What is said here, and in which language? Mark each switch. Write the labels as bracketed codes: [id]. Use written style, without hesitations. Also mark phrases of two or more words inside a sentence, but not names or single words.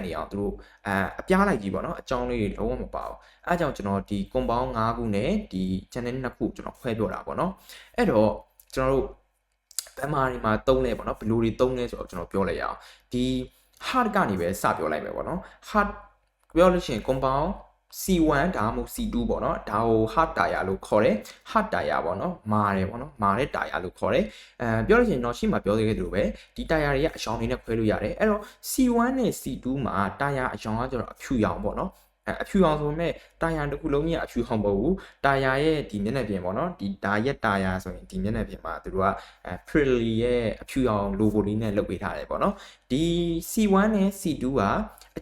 [my] နေအောင်သူတို့အပြားလိုက်ကြီးပေါ့နော်အကြောင်းလေးတွေလုံးဝမပါဘူးအဲအကြောင်းကျွန်တော်ဒီ compound 5ခုနဲ့ဒီ channel 2ခု ကျွန်တော်ခွဲပြောတာပေါ့နော်အဲ့တော့ကျွန်တော်တို့ဘယ်မှာတွေမှာသုံးလဲပေါ့နော်ဘယ်လိုတွေသုံးလဲဆိုတော့ကျွန်တော်ပြောလိုက်ရအောင်ဒီ hard ကနေပဲစပြောလိုက်မယ်ပေါ့နော် hard ပြောလို့ရှိရင် compound C1 ဒါမှမဟုတ် C2 ပေါ့နော်ဒါကို [en] hard tire [my] လို့ခေါ်တယ် [en] hard tire [my] ပေါ့နော်မာတယ်ပေါ့နော်မာတဲ့ tire လို့ခေါ်တယ်ပြောလို့ရှိရင်တော့ရှေ့မှာပြောသေးတယ်လို့ပဲဒီ tire တွေကအယောင်လေးနဲ့ခွဲလို့ရတယ်အဲ့တော့ C1 နဲ့ C2 မှာ tire အယောင်ကကျတော့အဖြူရောင်ပေါ့နော် အဖြူအောင်ဆိုမဲ့တာယာတစ်ခုလုံးကြီးအဖြူအောင်မဟုတ်ဘူးတာယာရဲ့ဒီမျက်နှာပြင်ပေါ့နော်ဒီဒါရက်တာယာဆိုရင်ဒီမျက်နှာပြင်မှာသူတို့ကPirelli ရဲ့အဖြူအောင် logo လေးနဲ့လုပ်ပေးထားတယ်ပေါ့နော်ဒီ C1 နဲ့ C2 ကအ